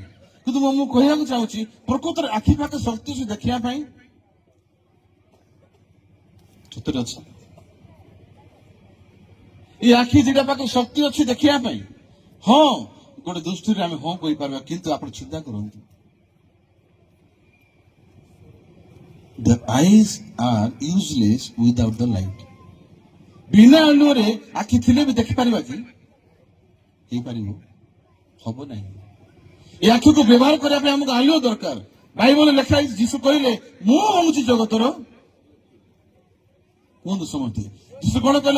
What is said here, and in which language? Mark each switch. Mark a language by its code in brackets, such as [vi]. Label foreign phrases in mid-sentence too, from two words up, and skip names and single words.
[or] କିନ୍ତୁ ମୁଁ କହିବାକୁ ଚାହୁଁଛି, ପ୍ରକୃତରେ ଆଖି ପାଖରେ ଶକ୍ତି ଅଛି ଦେଖିବା ପାଇଁ? ସତରେ ଅଛି? এই ଆଖି ଦିଟା ପାଖରେ ଶକ୍ତି ଅଛି ଦେଖିବା ପାଇଁ? ହଁ, ଗୋଟେ ଦୃଷ୍ଟିରେ ଆମେ ହଁ କହିପାରିବା, କିନ୍ତୁ ଆପଣ ଚିନ୍ତା କରନ୍ତୁ, [en] the eyes are useless without the light. [or] ବିନା ଆଲୁଅରେ ଆଖି ଥିଲେ ବି ଦେଖିପାରିବା କି? ହେଇପାରିବ? ହବ ନାହିଁ। এই ଆଖିକୁ ବ୍ୟବହାର କରିବା ପାଇଁ ଆମକୁ ଆଲୁଅ ଦରକାର। ବାଇବଲରେ ଲେଖା ହେଇଛି, ଯୀଶୁ କହିଲେ ମୁଁ ହଉଛି ଜଗତର। କୁହନ୍ତୁ ସମସ୍ତେ, ଯୀଶୁ କଣ କହିଲେ?